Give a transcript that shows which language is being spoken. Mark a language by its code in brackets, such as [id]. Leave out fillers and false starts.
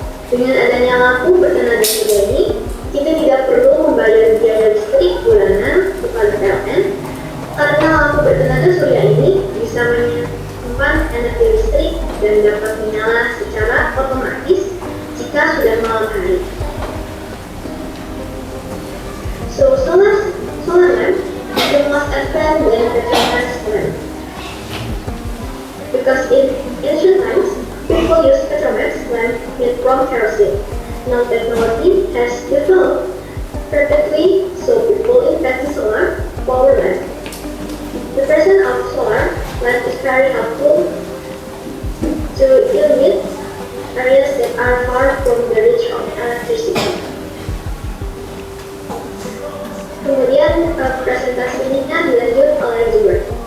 [id] Dengan adanya lampu bertenaga surya ini, kita tidak perlu membayar biaya listrik bulanan kepada PLN karena lampu bertenaga surya ini bisa menyimpan energi listrik dan dapat menyala secara otomatis jika sudah malam hari. [en] So solar lamp is the most advanced than petroleum lamp. Because in ancient times, people used petroleum lamp made from kerosene. nanotechnology has developed rapidly, so people invest in solar power lamps. The presence of solar lamps is very helpful to illuminate areas that are far from the reach of electricity. [id] Kemudian presentasi ini dilanjut oleh Zuber.